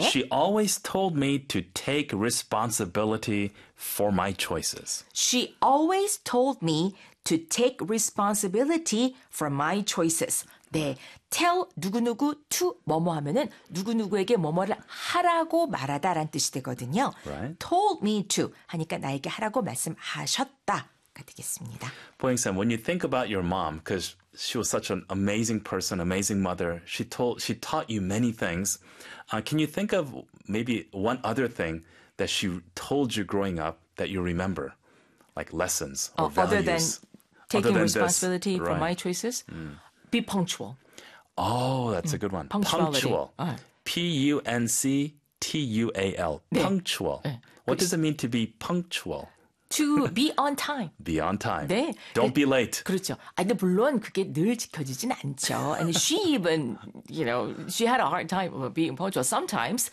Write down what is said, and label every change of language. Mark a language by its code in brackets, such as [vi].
[en] She always told me to take responsibility for my choices. She always told me to take responsibility for my choices. 네. [ko] Tell 누구누구 to 뭐뭐 하면은 누구누구에게 뭐뭐를 하라고 말하다라는 뜻이 되거든요. [en] Right. Told me to [ko] 하니까 나에게 하라고 말씀하셨다가 되겠습니다. [en] 보잉쌤, when you think about your mom, because she was such an amazing person, amazing mother, she taught you many things. Can you think of maybe one other thing that she told you growing up that you remember, like lessons or values? Other than taking other than responsibility this, for right. my choices? Be punctual. Oh, that's a good one. Punctuality. Punctual. P-U-N-C-T-U-A-L. [ko] 네. [en] Punctual. [ko] 네. [en] What does it mean to be punctual? To be on time. Be on time. 네. Don't be late. [ko] 그렇죠. 아, 근데 물론 그게 늘 지켜지진 않죠. [en] And she even, you know, she had a hard time being punctual sometimes.